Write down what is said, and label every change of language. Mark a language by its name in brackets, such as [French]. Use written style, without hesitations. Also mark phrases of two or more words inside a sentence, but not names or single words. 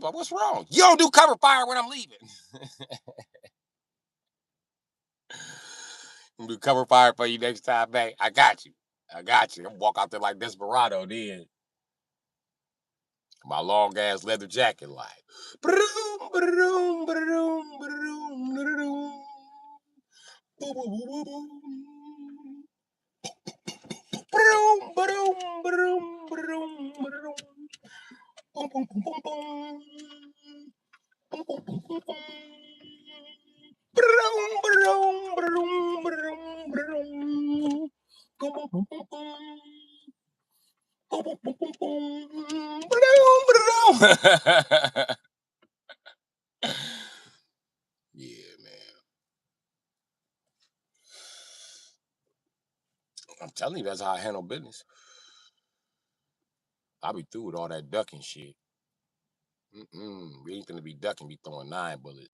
[English] But what's wrong? You don't do cover fire when I'm leaving. I'm do cover fire for you next time back. I got you. I got you. I'm walk out there like Desperado then. My long ass leather jacket like. Ba-da-doom, ba-da-doom, ba-da-doom, ba-da-doom, ba-da-doom. Boom, boom, boom, boom, boom. Ba-da-doom, ba-da-doom, ba-da-doom, ba-da-doom, ba-da-doom. Boom, boom, boom, boom, boom. Boom, boom, boom, boom, boom. Ba-da-doom, ba-da-doom, ba-da-doom, ba-da-doom, ba-da-doom. Boom, boom, boom, boom, boom. Boom, boom, boom, boom, boom. Ba-da-doom, ba-da-doom. Yeah, man. I'm telling you, that's how I handle business. I be through with all that ducking shit. We ain't gonna be ducking, be throwing 9 bullets.